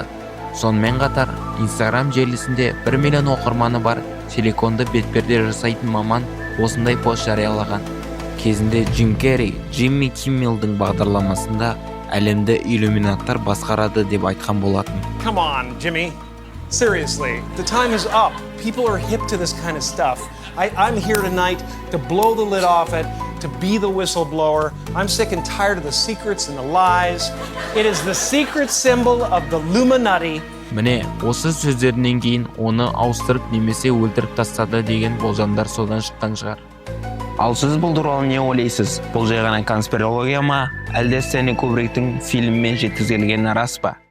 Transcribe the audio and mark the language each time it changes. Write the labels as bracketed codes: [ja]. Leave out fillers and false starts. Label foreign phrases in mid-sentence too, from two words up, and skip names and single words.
[kk] Сонымен қатар, Instagram желісінде 1 миллион оқырманы бар силиконды бетперде жасайтын маман осындай пост жариялаған. Кезінде Джим Керри Джимми Киммелдің бағдарламасында әлемді иллюминаттар басқарады деп айтқан болатын. [en] Come on, Jimmy. Seriously, the time is up. People are hip to this kind of stuff. I'm here tonight to blow the lid off it, to be the whistleblower. I'm sick and tired of the secrets and the lies. It is the secret symbol of the Illuminati. [kk] Міне, осы сөздерінен кейін оны ауыстырып немесе өлтіріп тастады деген болжамдар содан шыққан шығар. Ал сіз бұл туралы не ойлайсыз? Бұл жай ғана конспирология ма, әлде Стэнли Кубриктің фильммен жеткізілгені рас па?